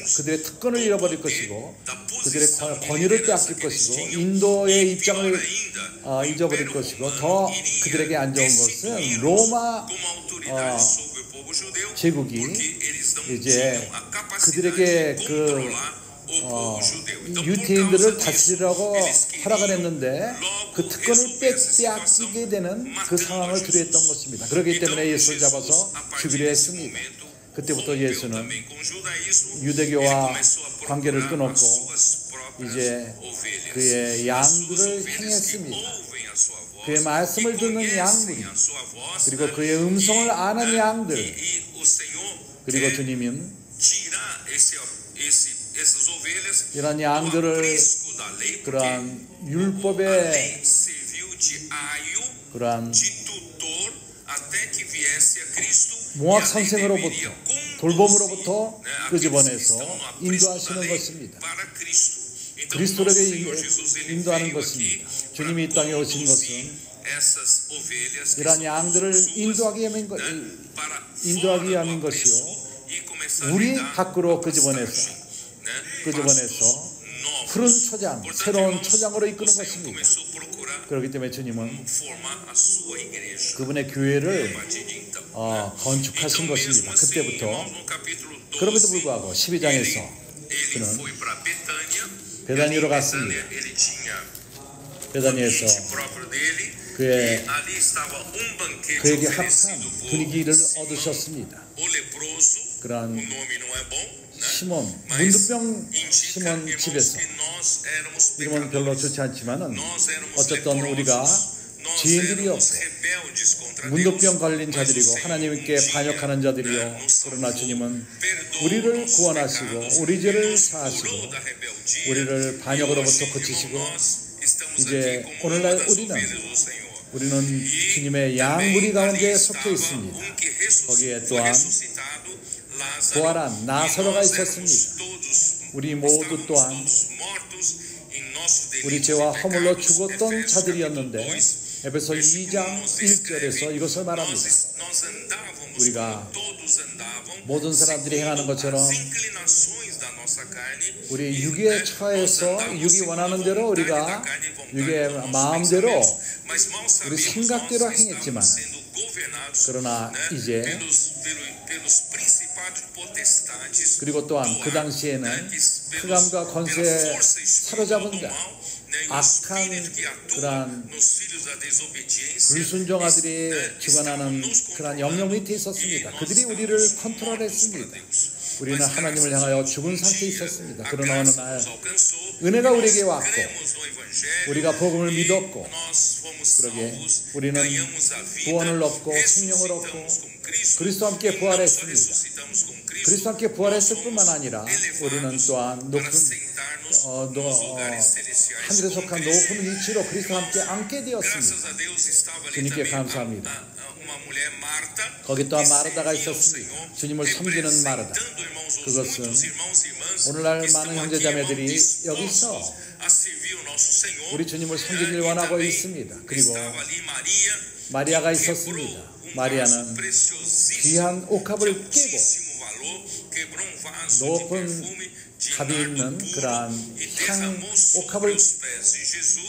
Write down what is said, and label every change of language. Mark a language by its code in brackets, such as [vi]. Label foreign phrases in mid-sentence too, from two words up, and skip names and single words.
[ko] 그들의 특권을 잃어버릴 것이고 그들의 권위를 빼앗길 것이고 인도의 입장을 잊어버릴 것이고 더 그들에게 안 좋은 것은 로마 제국이 이제 그들에게 유태인들을 다스리라고 허락을 했는데 그 특권을 빼앗기게 되는 그 상황을 두려했던 것입니다. 그렇기 때문에 예수를 잡아서 죽이려 했습니다. 그때부터 예수는 [pt] também com judaísmo, ele [ko] 유대교와 [pt] começou a [ko] 관계를 [pt] procurar as [ko] 끊었고 [pt] suas próprias [ko] 이제 [pt] ovelhas. [ko] 그의 [pt] As suas [ko] 양들을 [pt] ovelhas que [ko] 향했습니다. [pt] ouvem a sua voz, [ko] 그의 말씀을 [pt] que [ko] 듣는 [pt] conhecem [ko] 양들이, [pt] a sua voz, [ko] 그리고 그의 음성을 아는 양들, [pt] e o Senhor [ko] 그리고 [pt] quer [ko] 주님은 [pt] tirar essas ovelhas [ko] 이런 [pt] do [ko] 양들을 [pt] aprisco da lei, porque [ko] 그러한 [pt] a [ko] 율법의 [pt] lei serviu de aio, [ko] 그러한 [pt] de tutor, até que viesse a Cristo, [ko] 몽학 [pt] e a lei [ko] 선생으로부터 [pt] deveria conduzir, [ko] 돌봄으로부터 [pt] né, aqueles que [ko] 끄집어내서 [pt] estão no aprisco da [ko] 인도하시는 [pt] lei [ko] 것입니다. [pt] para Cristo. Então, [ko] 그리스도에게 [pt] nosso Senhor Jesus, ele [ko] 인도하는 [pt] veio [ko] 것입니다. [pt] aqui [ko] 주님이 이 [pt] para [ko] 땅에 오신 [pt] conduzir [ko] 것은 [pt] essas ovelhas que [ko] 이러한 [pt] são [ko] 양들을 [pt] suas, [ko] 인도하기 위한 [pt] né, para [ko] 인도하기 [pt] fora [ko] 위한 [pt] do [ko] 것이요, [pt] aprisco e começar a [ko] 우리 [pt] lidar [ko] 밖으로 [pt] com a [ko] 끄집어내서 [pt] pastagem, né, [ko] 끄집어내서 [pt] pastos novos. [ko] 푸른 초장, [pt] Portanto, [ko] 새로운 [pt] irmãos, [ko] 초장으로 [pt] o [ko] 이끄는 [pt] Senhor [ko] 것입니다. [pt] começou a procurar [ko] 그렇기 때문에 주님은 [pt] formar a sua igreja [ko] 그분의 [pt] a [ko] 교회를 [pt] partir de então. [ko] 건축하신 [pt] Então, [ko] 것입니다. [pt] mesmo assim, [ko] 그때부터. [pt] irmãos, no capítulo 12, [ko] 그럼에도 불구하고 12장에서 [pt] ele [ko] 그는 [pt] foi para Betânia. [ko] 베다니로 [pt] Em [ko] 갔습니다. [pt] Betânia, ele tinha [ko] 베다니에서 [pt] ambiente próprio dele, [ko] 그의- [pt] e ali estava banquete [ko] 그에게 [pt] oferecido [ko] 합한 [pt] por [ko] 분위기를 [pt] Simão, [ko] 얻으셨습니다. [pt] o leproso. [ko] 그러한 [pt] O nome não é bom, né? [ko] 시몬, [pt] Mas [ko] 문둥병 [pt] indica, [ko] 시몬 [pt] irmãos, [ko] 집에서, [pt] que nós éramos [ko] 이름은 별로 [pt] pecadores. [ko] 좋지 않지만은 [pt] Nós éramos [ko] 어쨌든 우리가 [pt] leprosos. Nós [ko] 죄인들이었고 [pt] éramos rebeldes contra [ko] 문둥병 [pt] Deus. [ko] 걸린 [pt] Mas o [ko] 자들이고 [pt] Senhor [ko] 하나님께 [pt] um dia, [ko] 반역하는 자들이요, [pt] né, nos [ko] 그러나 [pt] salvou, [ko] 주님은 [pt] perdoou [ko] 우리를 [pt] nossos [ko] 구원하시고 [pt] pecados, [ko] 우리 죄를 [pt] nos [ko] 사하시고 [pt] curou da rebeldia. [ko] 우리를 [pt] E [ko] 반역으로부터 [pt] hoje, [ko] 고치시고 [pt] irmão, nós estamos [ko] 이제 [pt] aqui como [ko] 오늘날 [pt] uma das [ko] 우리는 [pt] ovelhas do Senhor. [ko] 우리는 [pt] E [ko] 주님의 [pt] também [ko] 양무리 가운데 [pt] ali [ko] 속해 [pt] estava [ko] 있습니다. [pt] que [ko] 거기에 [pt] foi [ko] 또한 [pt] ressuscitado Lázaro, [ko] 부활한 [pt] e [ko] 나사로가 [pt] nós [ko] 있었습니다. [pt] éramos todos, [ko] 우리 모두 [pt] estávamos [ko] 또한 [pt] todos mortos em nossos [ko] 우리 [pt] delitos [ko] 죄와 [pt] e [ko] 허물로 [pt] pecados. [ko] 죽었던 [pt] Efésios [ko] 자들이었는데 [pt] capítulo 2, [ko] 에베소 2장 [pt] nos [ko] 1절에서 이것을 말합니다. [pt] nós andávamos [ko] 우리가 [pt] como todos andavam, [ko] 모든 사람들이 행하는 [pt] segundo [ko] 것처럼 [pt] as inclinações da nossa carne, [ko] 우리 [pt] e, [ko] 육에 [pt] né, [ko] 처해서 [pt] nós andávamos [ko] 육이 [pt] segundo [ko] 원하는 [pt] a [ko] 대로 [pt] vontade [ko] 우리가 [pt] da carne e vontade [ko] 육의 [pt] dos nossos [ko] 마음대로 [pt] pensamentos. Mas mal [ko] 우리 [pt] sabemos [ko] 생각대로 [pt] nós [ko] 행했지만 [pt] estávamos sendo governados, [ko] 그러나 [pt] né, [ko] 이제 [pt] pelos principados potestades [ko] 그리고 또한 [pt] do [ko] 그 [pt] ar, [ko] 당시에는 [pt] né, que [ko] 흑암과 [pt] pela [ko] 권세에 [pt] força [ko] 사로잡은 [pt] espiritual do [ko] 자, [pt] mal, né, e o [ko] 악한 [pt] espírito que atua [ko] 그러한 [pt] nos filhos da desobediência, [ko] 불순종아들이 [pt] né, [ko] 주관하는 [pt] nos [ko] 그런 [pt] controlando, [ko] 영역 밑에 [pt] e [ko] 있었습니다. [pt] nós [ko] 그들이 우리를 [pt] estávamos mortos [ko] 컨트롤했습니다. [pt] para Deus. [ko] 우리는 [pt] Mas [ko] 하나님을 [pt] graças [ko] 향하여 [pt] a Deus, [ko] 죽은 [pt] um [ko] 상태에 [pt] dia [ko] 있었습니다. [pt] a [ko] 그러나 어느 [pt] graça [ko] 날 [pt] nos alcançou, [ko] 은혜가 [pt] e [ko] 우리에게 [pt] nós [ko] 왔고 [pt] cremos no Evangelho, [ko] 우리가 복음을 [pt] e [ko] 믿었고 [pt] nós fomos [ko] 그러게 [pt] salvos, [ko] 우리는 [pt] ganhamos a vida, [ko] 구원을 얻고 생명을 얻고 [pt] ressuscitamos com Cristo, [ko] 그리스도 함께 [pt] e não só [ko] 부활했습니다. [pt] ressuscitamos com Cristo, [ko] 그리스도 함께 부활했을 뿐만 아니라 [pt] elevados [ko] 우리는 또한 [pt] para [ko] 높은 [pt] sentar-nos nos lugares celestiais [ko] 하늘에 [pt] com [ko] 속한 [pt] Cristo. [ko] 높은 위치로 그리스도와 함께 앉게 되었습니다. [pt] Graças a Deus estava ali [ko] 주님께 [pt] também [ko] 감사합니다. [pt] uma mulher Marta, [ko] 거기 또한 [pt] que [ko] 마르다가 [pt] servia ao [ko] 있었습니다. [pt] Senhor, [ko] 주님을 섬기는 마르다. [pt] representando, irmãos, os [ko] 그것은 [pt] muitos irmãos e irmãs [ko] 오늘날 [pt] que estão [ko] 많은 [pt] aqui, [ko] 형제자매들이 [pt] irmãos, [ko] 여기서 [pt] dispostos a servir o nosso Senhor. [ko] 우리 주님을 섬기길 [pt] E [ko] 원하고 [pt] também [ko] 있습니다. 그리고 [pt] estava ali Maria, [ko] 마리아가 [pt] que [ko] 있었습니다. [pt] quebrou um [ko] 마리아는 [pt] vaso preciosíssimo, [ko] 귀한 [pt] de [ko] 옥합을 깨고 [pt] altíssimo valor, quebrou um vaso de [ko] 높은 [pt] perfume de [ko] 값이 [pt] nardo [ko] 있는 [pt] puro [ko] 그러한 [pt] e [ko] 향 [pt] derramou sobre [ko] 옥합을 [pt] os pés de Jesus